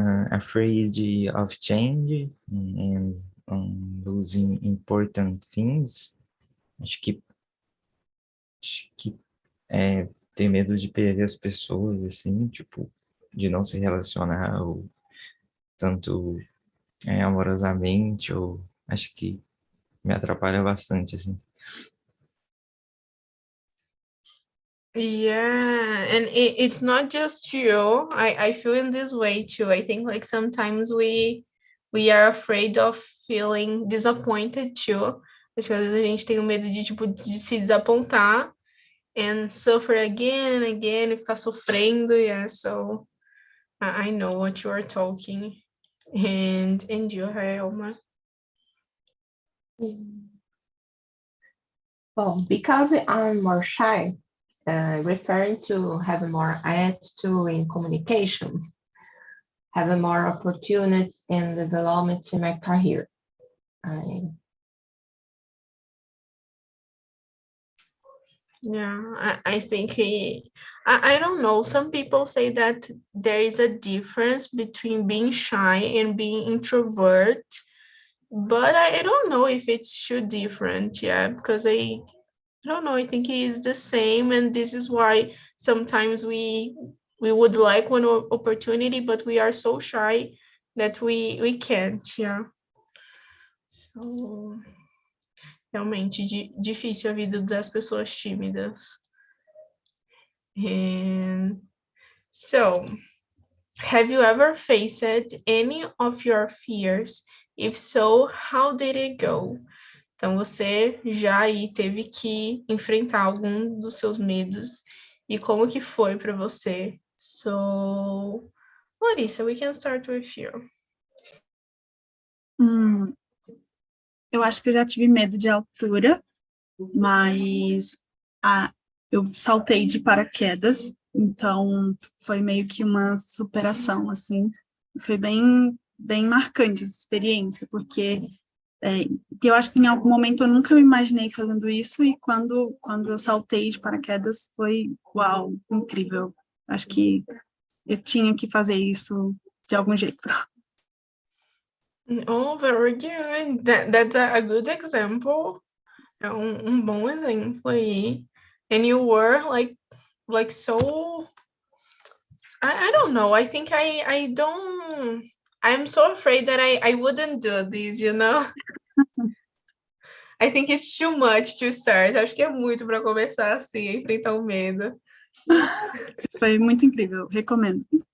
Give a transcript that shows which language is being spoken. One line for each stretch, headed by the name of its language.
English: Afraid of change and losing important things.
Portuguese: Acho que ter medo de perder as pessoas, assim, tipo, de não se relacionar, ou tanto amorosamente, ou acho que me atrapalha bastante, assim.
English: Yeah, and it's not just you. I feel in this way too. I think like sometimes we are afraid of feeling disappointed too.
Portuguese: Acho que às vezes a gente tem o medo de, tipo, de se desapontar
English: and suffer again and again
Portuguese: e ficar sofrendo.
English: Yeah, so I know what you are talking. And you, Raelma? Well, because I'm more shy, referring to have more attitude in communication, have more opportunities and development in my career. Yeah, I think I don't know. Some people say that there is a difference between being shy and being introvert, but I don't know if it's too different, yeah, because I don't know. I think it is the same, and this is why sometimes we would like one opportunity, but we are so shy that we can't, yeah.
Portuguese: So realmente difícil a vida das pessoas tímidas.
English: And so, have you ever faced any of your fears? If so, how did it go?
Portuguese: Então, você já aí teve que enfrentar algum dos seus medos e como que foi para você?
English: So, Larissa, we can start with you.
Portuguese: Eu acho que eu já tive medo de altura, mas eu saltei de paraquedas, então foi meio que uma superação, assim. Foi bem marcante essa experiência, porque eu acho que em algum momento eu nunca me imaginei fazendo isso, e quando eu saltei de paraquedas foi, uau, incrível. Acho que eu tinha que fazer isso de algum jeito.
English: Oh, very good. That's a good example.
Portuguese: É bom exemplo aí.
English: And you were like so, I don't know. I think I don't, I'm so afraid that I wouldn't do this, you know? I think it's too much to start.
Portuguese: Acho que é muito para começar assim, enfrentar o medo. Foi muito incrível, recomendo.